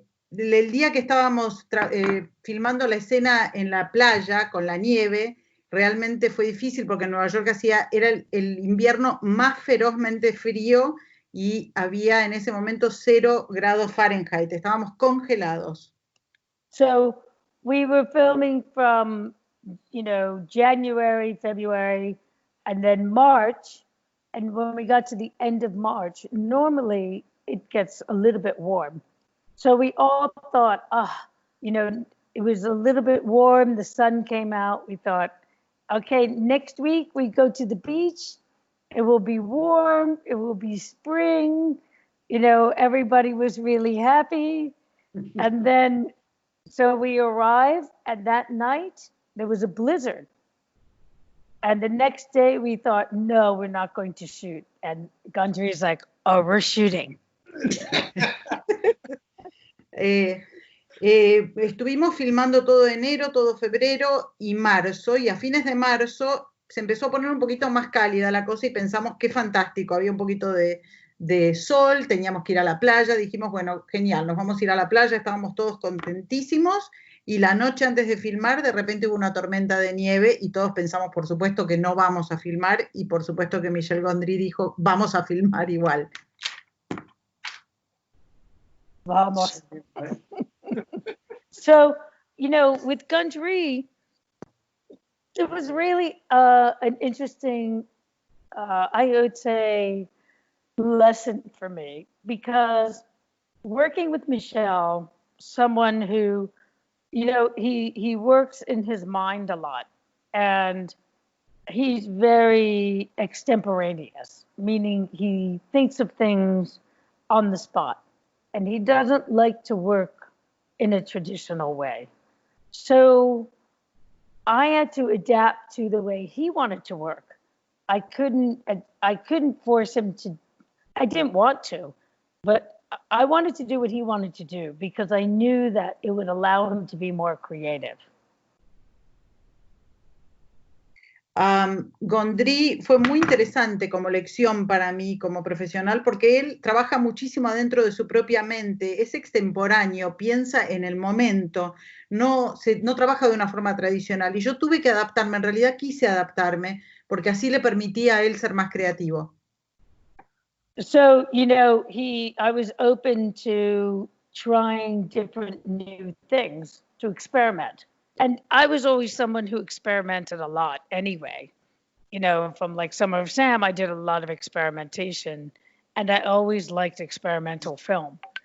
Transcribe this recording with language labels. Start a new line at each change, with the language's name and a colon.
Spanish: El día que estábamos filmando la escena en la playa con la nieve, realmente fue difícil porque en Nueva York era el invierno más ferozmente frío y había en ese momento 0 grados Fahrenheit. Estábamos congelados.
English: So we were filming from, January, February, and then March. And when we got to the end of March, normally it gets a little bit warm. So we all thought, it was a little bit warm. The sun came out. We thought, okay, next week we go to the beach. It will be warm. It will be spring. Everybody was really happy. And then, so we arrived, and that night there was a blizzard. And the next day we thought, no, we're not going to shoot. And Gundry is like, oh, we're shooting.
Spanish: Estuvimos filmando todo enero, todo febrero y marzo, y a fines de marzo se empezó a poner un poquito más cálida la cosa y pensamos qué fantástico, había un poquito de sol, teníamos que ir a la playa, dijimos, bueno, genial, nos vamos a ir a la playa, estábamos todos contentísimos, y la noche antes de filmar de repente hubo una tormenta de nieve y todos pensamos, por supuesto, que no vamos a filmar, y por supuesto que Michel Gondry dijo, vamos a filmar igual. Vamos.
English: So, with Gundry, it was really an interesting, I would say, lesson for me, because working with Michel, someone who, he works in his mind a lot, and he's very extemporaneous, meaning he thinks of things on the spot, and he doesn't like to work in a traditional way. So I had to adapt to the way he wanted to work. I couldn't force him to, I didn't want to, but I wanted to do what he wanted to do because I knew that it would allow him to be more creative.
Spanish: Gondry fue muy interesante como lección para mí como profesional porque él trabaja muchísimo adentro de su propia mente, es extemporáneo, piensa en el momento, no trabaja de una forma tradicional, y yo tuve que adaptarme, en realidad quise adaptarme porque así le permitía a él ser más creativo.
English: So, I was open to trying different new things, to experiment. And I was always someone who experimented a lot anyway. From like Summer of Sam, I did a lot of experimentation, and I always liked experimental film.